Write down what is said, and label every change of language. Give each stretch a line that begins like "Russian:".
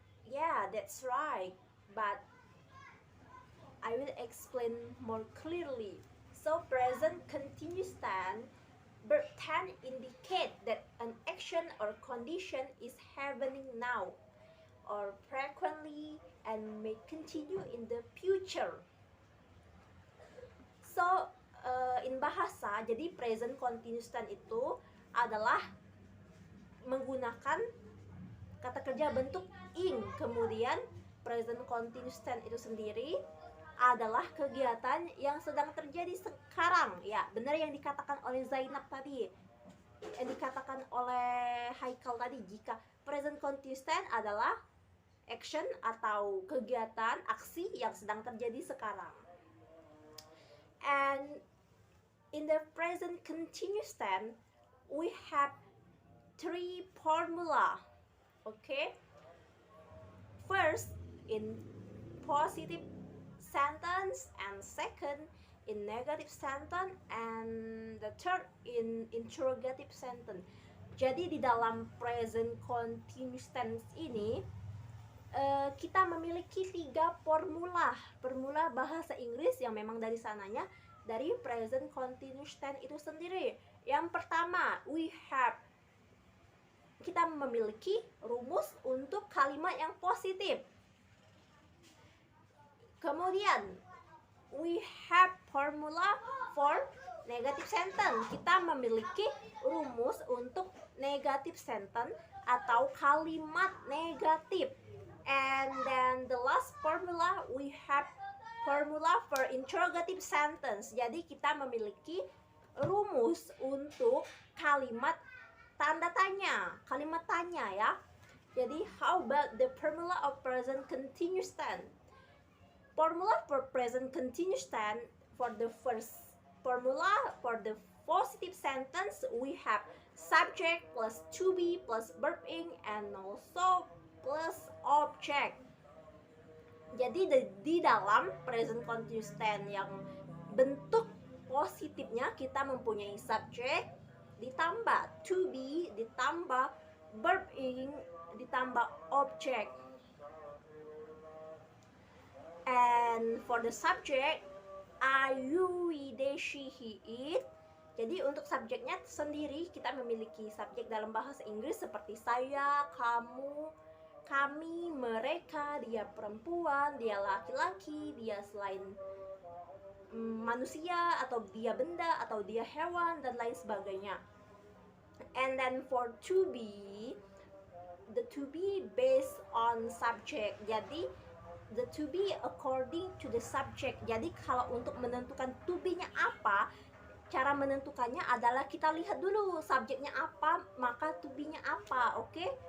English: Yeah, that's right. But I will explain more clearly. So present continuous tense, verb tense indicate that an action or condition is happening now or frequently and may continue in the future. So in bahasa,
Indonesian: jadi present continuous tense itu adalah menggunakan kata kerja bentuk ing, kemudian present continuous tense itu sendiri adalah kegiatan yang sedang terjadi sekarang. Ya, benar yang dikatakan oleh Zainab tadi, yang dikatakan oleh Haikal tadi, jika present continuous tense adalah action atau kegiatan, aksi yang sedang terjadi sekarang.
English: And in the present continuous tense, we have three formula. Okay, first in positive sentence, and second in negative sentence, and the third in interrogative sentence.
Indonesian: Jadi di dalam present continuous tense ini kita memiliki tiga formula bahasa Inggris yang memang dari sananya dari present continuous tense itu sendiri. Yang pertama, kita memiliki rumus untuk kalimat yang positif. Kemudian
English: we have formula for negative sentence.
Indonesian: Kita memiliki rumus untuk negative sentence atau kalimat negatif.
English: And then the last formula, we have formula for interrogative sentence.
Indonesian: Jadi kita memiliki rumus untuk kalimat tanda tanya, kalimat tanya ya. Jadi
English: how about the formula of present continuous tense? Formula for present continuous tense, for the first formula, for the positive sentence, we have subject plus to be plus verb ing and also plus object.
Indonesian: Jadi di dalam present continuous tense yang bentuk positifnya kita mempunyai subject ditambah to be ditambah verb ing ditambah objek.
English: And for the subject, I, you, we, they, she, he, it.
Indonesian: Jadi untuk subjeknya sendiri kita memiliki subjek dalam bahasa Inggris seperti saya, kamu, kami, mereka, dia perempuan, dia laki-laki, dia selain manusia, atau dia benda, atau dia hewan, dan lain sebagainya.
English: And then for to be, the to be based on subject.
Indonesian: Jadi
English: the to be according to the subject.
Indonesian: Jadi kalau untuk menentukan to be-nya apa, cara menentukannya adalah kita lihat dulu subjeknya apa, maka to be-nya apa, oke?